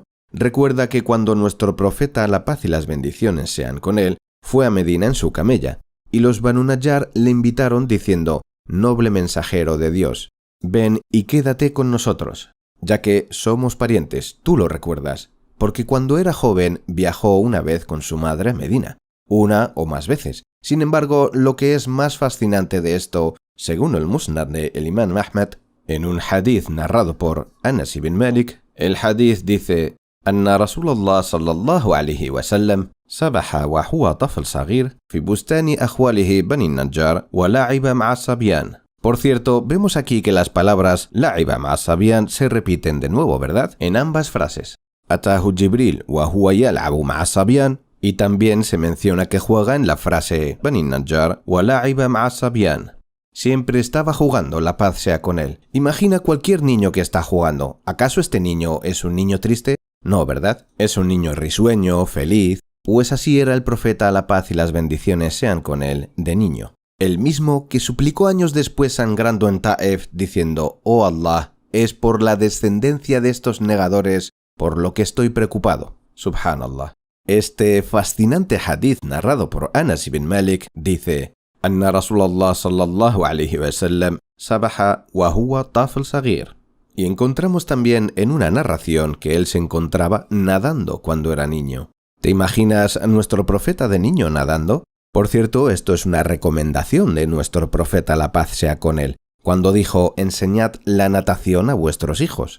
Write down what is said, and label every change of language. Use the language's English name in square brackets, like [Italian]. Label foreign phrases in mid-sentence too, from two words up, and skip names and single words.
[Spanish] Recuerda que cuando nuestro profeta, la paz y las bendiciones sean con él, fue a Medina en su camella, y los Banu Najjar le invitaron diciendo: «Noble mensajero de Dios, ven y quédate con nosotros, ya que somos parientes, tú lo recuerdas, porque cuando era joven viajó una vez con su madre a Medina, una o más veces. Sin embargo, lo que es más fascinante de esto, según el Musnad de el Imam Ahmad, en un hadith narrado por Anas ibn Malik, el hadith dice: [Arabic] أن رسول الله صلى الله عليه وسلم سبح وهو طفل صغير في بستان أخواله بني النجار ولعب مع الصبيان. [Spanish] Por cierto, vemos aquí que las palabras [Arabic] لعب مع الصبيان [Spanish] se repiten de nuevo, ¿verdad? En ambas frases. [Arabic] أتاه جبريل وهو يلعب مع الصبيان, [Spanish] y también se menciona que juega en la frase [Arabic] بني النجار ولعب مع الصبيان. [Spanish] Siempre estaba jugando, la paz sea con él. Imagina cualquier niño que está jugando. ¿Acaso este niño es un niño triste? No, ¿verdad? Es un niño risueño, feliz. Pues así era el profeta, la paz y las bendiciones sean con él, de niño. El mismo que suplicó años después sangrando en Taif diciendo: «Oh Allah, es por la descendencia de estos negadores por lo que estoy preocupado». Subhanallah. Este fascinante hadith narrado por Anas ibn Malik dice: [Arabic] أن رسول الله صلى الله عليه وسلم سبح وهو طفل صغير. [Spanish] Y encontramos también en una narración que él se encontraba nadando cuando era niño. ¿Te imaginas a nuestro profeta de niño nadando? Por cierto, esto es una recomendación de nuestro profeta, la paz sea con él, cuando dijo: enseñad la natación a vuestros hijos.